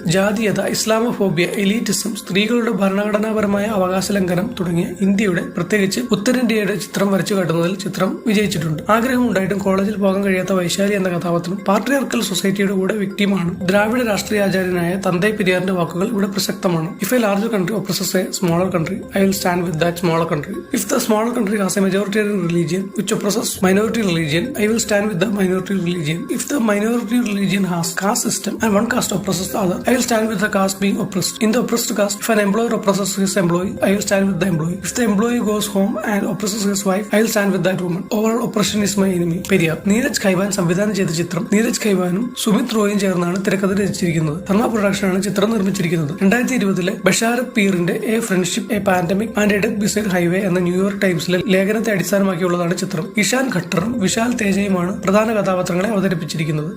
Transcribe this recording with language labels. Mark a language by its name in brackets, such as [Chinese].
[Malayalam] ജാതീയത, Islamophobia, എലീറ്റിസം, സ്ത്രീകളുടെ ഭരണഘടനാപരമായ അവകാശ ലംഘനം തുടങ്ങിയ ഇന്ത്യയുടെ, പ്രത്യേകിച്ച് ഉത്തരേന്ത്യയുടെ ചിത്രം വരച്ചു കാട്ടുന്നതിൽ ചിത്രം വിജയിച്ചിട്ടുണ്ട്. ആഗ്രഹമുണ്ടായിട്ടും കോളേജിൽ പോകാൻ കഴിയാത്ത വൈശാലി എന്ന കഥാപാത്രം പാട്രിയാർക്കൽ സൊസൈറ്റിയുടെ കൂടെ വ്യക്തിയുമാണ്. ദ്രാവിഡ രാഷ്ട്രീയാചാര്യനായ തന്തൈ പെരിയാറിന്റെ വാക്കുകൾ ഇവിടെ പ്രസക്തമാണ്. [English] If a larger country oppresses a smaller country, I will stand with that smaller country. If the smaller country has a majoritarian religion which oppresses minority religion, I will stand with the minority religion. If the minority religion has caste system and one caste oppresses the other, I will stand with the caste being oppressed. In the oppressed caste, if an employer oppresses his employee, I will stand with the employee. If the employee goes home and oppresses his wife, I will stand with that woman. Overall oppression is my enemy. [Malayalam] Periyar. Neeraj ഖൈവാൻ സംവിധാനം ചെയ്ത ചിത്രം. നീരജ് ഖൈവാനും സുമിത് റോയും ചേർന്നാണ് തിരക്കഥ രചിച്ചിരിക്കുന്നത്. ധർമ്മ പ്രൊഡക്ഷനാണ് ചിത്രം നിർമ്മിച്ചിരിക്കുന്നത്. 2020 ബഷാരത് പീറിന്റെ A friendship, A pandemic and A death beside highway എന്ന New York ടൈംസിലെ ലേഖനത്തെ അടിസ്ഥാനമാക്കിയുള്ളതാണ് ചിത്രം. ഇഷാൻ ഖട്ടറും വിശാൽ തേജയുമാണ് പ്രധാന കഥാപാത്രങ്ങളെ അവതരിപ്പിച്ചിരിക്കുന്നത്.